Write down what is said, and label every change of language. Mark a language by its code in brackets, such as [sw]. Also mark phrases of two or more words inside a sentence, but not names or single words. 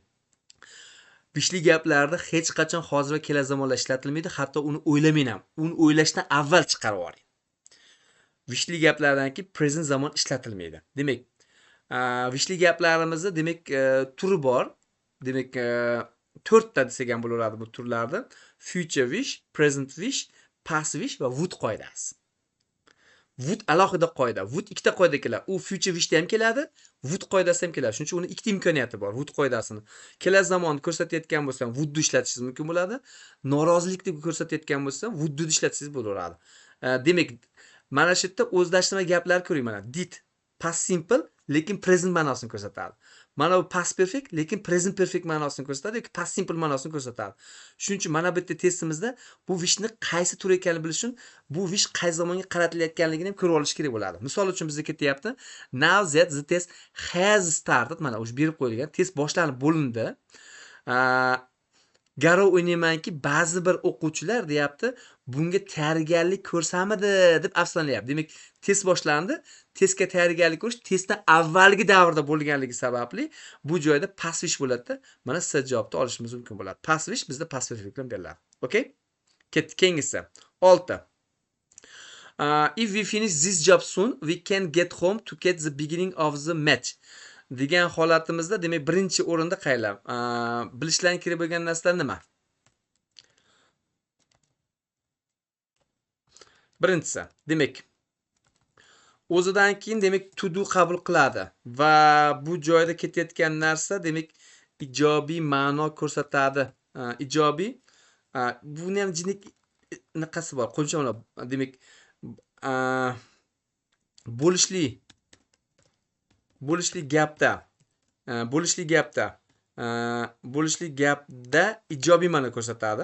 [uz] Vishli gaplarda hech qachon hozir va kelasi zamonlar ishlatilmaydi, hatto uni o'ylamang ham. Uni o'ylashdan avval chiqarib oling. Vishli gaplardan keyin present zamon ishlatilmaydi. Demak, vishli gaplarimizda demak turi bor. Demak 4 ta desak ham bo'laveradi bu turlardan. [en] Future wish, present wish, past wish [uz] va [en] would qoidasi. [uz] Would alohida qoida. Would ikkita qoida keladi. U [en] future wishda [uz] ham keladi, would qoidasi ham keladi. Shuning uchun uni ikkita imkoniyati bor. Would qoidasini kelasi zamonni ko'rsatayotgan bo'lsam, would ishlatishingiz mumkin bo'ladi. Norozilikni ko'rsatayotgan bo'lsam, would ishlatishingiz bo'laveradi. Demak, mana shu yerda o'zlashtirma gaplar ko'ring mana. [en] Did past simple [uz] lekin present ma'nosini ko'rsatadi. Mana bu [en] past perfect [uz] lekin [en] present perfect [uz] ma'nosini ko'rsatadi yoki [en] past simple [uz] ma'nosini ko'rsatadi. Shuning uchun mana bu yerda testimizda bu wishni qaysi tur ekanini bilish uchun bu wish qaysi zamonga qaratilayotganligini ham ko'rib olish kerak bo'ladi. Misol uchun bizga ketyapti. [en] Now that the test has started. [uz] Mana o'sha berib qo'yilgan test boshlanib bo'lindi. Garov o'ynaymanki, ba'zi bir o'quvchilar deyapti, bunga tayyorgarlik ko'rsamidi deb afsuslanayapti. Demak, test boshlandi. Testga tayyorgarlik ko'rish testdan avvalgi davrda bo'lganligi sababli bu joyda [en] past wish [uz] bo'ladi. Mana siz javobni olishimiz mumkin bo'ladi. [en] Past wish [uz] bizda [en] past perfect [uz] bilan beriladi. Okay? Ketdik keyingisi. 6. [en] If we finish this job soon, we can get home to get the beginning of the match. [uz] Degan holatimizda demak birinchi o'rinda qaylar? Bilishlaring kerak bo'lgan narsalar nima? Birinchisi, demak o'zidan keyin demak [en] to do [uz] qabul qiladi va bu joyda ketayotgan narsa demak ijobiy ma'no ko'rsatadi. Ijobiy buni ham jinik naqasi bor. Qo'shimchalar demak bo'lishli gapda ijobiy ma'no ko'rsatadi.